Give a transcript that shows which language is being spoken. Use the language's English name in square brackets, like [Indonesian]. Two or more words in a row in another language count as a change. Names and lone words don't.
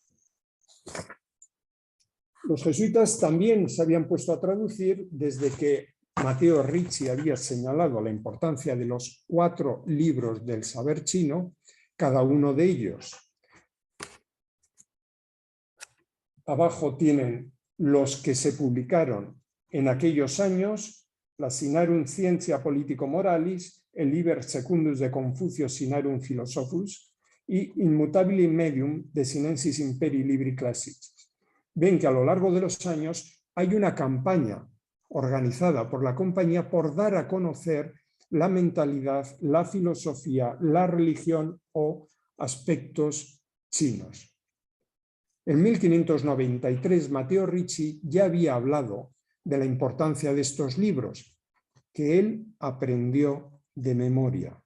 [Spanish] Los jesuitas también se habían puesto a traducir desde que Matteo Ricci había señalado la importancia de los 4 libros del saber chino, cada uno de ellos. Abajo tienen los que se publicaron en aquellos años, la Sinarum Scientia Politico Moralis, el Liber Secundus de Confucio Sinarum Philosophus y Inmutabili Medium de Sinensis Imperii Libri Classicis. Ven que a lo largo de los años hay una campaña organizada por la compañía por dar a conocer la mentalidad, la filosofía, la religión o aspectos chinos. En 1593, Matteo Ricci ya había hablado de la importancia de estos libros, que él aprendió de memoria.